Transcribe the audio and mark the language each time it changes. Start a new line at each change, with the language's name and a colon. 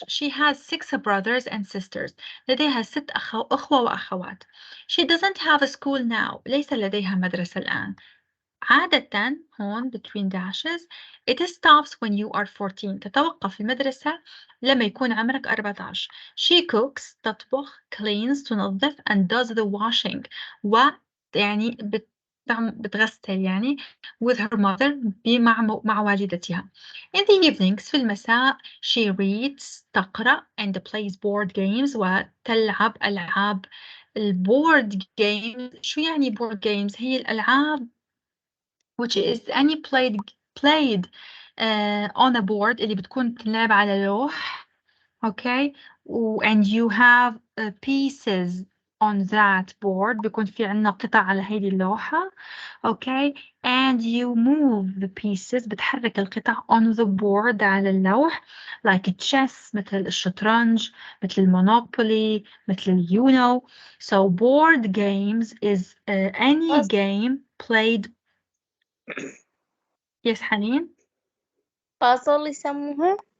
English: She has 6 brothers and sisters.
Arabic: لديها 6 أخوة وأخوات.
English: She doesn't have a school now.
Arabic: ليس لديها مدرسة الآن. عادة هون
English: between dashes it stops when you are 14.
Arabic: تتوقف المدرسة لما يكون عمرك 14.
English: She cooks
Arabic: تطبخ
English: cleans
Arabic: تنظف
English: and does the washing
Arabic: يعني بتغسل يعني
English: with her mother
Arabic: مع والدتها.
English: In the evenings
Arabic: في المساء
English: she reads
Arabic: تقرأ
English: and plays board games
Arabic: وتلعب ألعاب. البورد
English: games
Arabic: شو يعني
English: board games؟
Arabic: هي الألعاب
English: which is any played on a board
Arabic: اللي بتكون تلعب على لوح.
English: Okay, and you have pieces on that board.
Arabic: بيكون في عنا قطع على هذه اللوحة.
English: Okay, and you move the pieces.
Arabic: بتحرك القطع
English: on the board
Arabic: على اللوح
English: like chess
Arabic: مثل الشطرنج مثل المونوبولي مثل اليونو.
English: So board games is any game played. Yes, حنين.
Arabic: puzzle يسموها.